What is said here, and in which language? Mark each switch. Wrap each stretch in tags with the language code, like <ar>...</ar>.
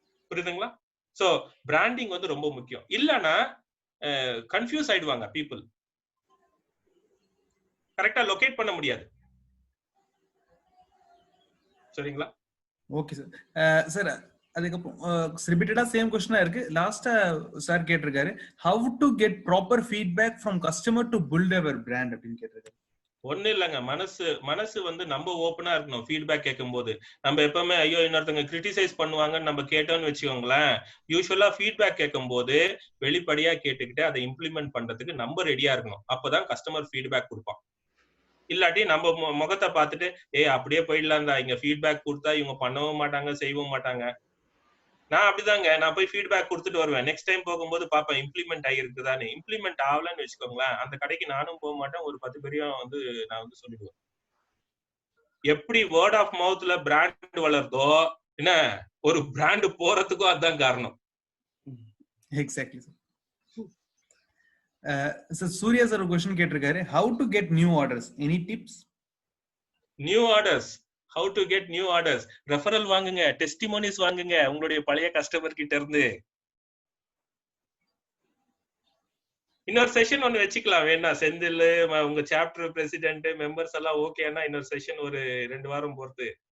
<ta>புரியுதுங்களா? So branding வந்து ரொம்ப முக்கியம். இல்லனா கன்ஃபியூஸ் ஆயிடுவாங்க பீப்புள், கரெக்டா லொகேட் பண்ண முடியாது. சரிங்களா? Okay sir. சார் அதுக்கப்புறம் ரிப்பீட்டடா சேம் क्वेश्चन இருக்கு. லாஸ்டா சார் கேட்டிருக்காரு,</ta> <en>how to get proper feedback from customer to build our brand</en> <ta>அப்படின்னு கேட்டிருக்காரு. ஒண்ணு இல்லைங்க, மனசு வந்து நம்ம ஓப்பனா இருக்கணும். ஃபீட்பேக் கேட்கும் போது நம்ம எப்பவுமே ஐயோ இன்னொருத்தவங்க கிரிட்டிசைஸ் பண்ணுவாங்கன்னு நம்ம கேட்டோம்னு வச்சுக்கோங்களேன். யூஸ்வலா ஃபீட்பேக் கேட்கும் போது வெளிப்படையா கேட்டுக்கிட்டு அதை இம்ப்ளிமெண்ட் பண்றதுக்கு நம்ம ரெடியா இருக்கணும். அப்பதான் கஸ்டமர் ஃபீட்பேக் கொடுப்பான். இல்லாட்டி நம்ம முகத்தை பார்த்துட்டு அப்படியே போயிடலாம் தான், இங்க ஃபீட்பேக் கொடுத்தா இவங்க பண்ணவும் மாட்டாங்க, செய்யவும் மாட்டாங்க. நான் அப்படிதாங்க, நான் போய் ஃபீட்பேக் கொடுத்துட்டு வருவேன். நெக்ஸ்ட் டைம் போகும்போது பாப்பேன் இம்ப்ளிமெண்ட் ஆகிருக்குதானே. இம்ப்ளிமெண்ட் ஆகலன்னு வச்சுக்கோங்களேன், அந்த கடைக்கு நானும் போக மாட்டேன். ஒரு 10 பேரையும் வந்து நான் வந்து சொல்லிடுவேன். எப்படி வேர்ட் ஆஃப் மவுத்ல பிராண்ட் வளர்தோ, என்ன ஒரு பிராண்ட் போறதுக்கும் அதுதான் காரணம். Exactly sir. சூர்யா சார் ஒரு क्वेश्चन கேட்டிருக்காரு,</ta> <en>how to get new orders, any tips?</en> <ta>New orders,</ta> <en>how to get new orders,</en> <ta>referral வாங்குங்க, டெஸ்டிமோனிஸ் வாங்குங்க உங்களுடைய பழைய கஸ்டமர் கிட்ட இருந்து. இன்னொரு செஷன் ஒன்னு வச்சுக்கலாம் வேணா, செந்தில் உங்க சாப்டர் பிரசிடென்ட் மெம்பர்ஸ் எல்லாம் ஓகேனா இன்னொரு செஷன் ஒரு 2 வாரம் பொறுத்து.</ta>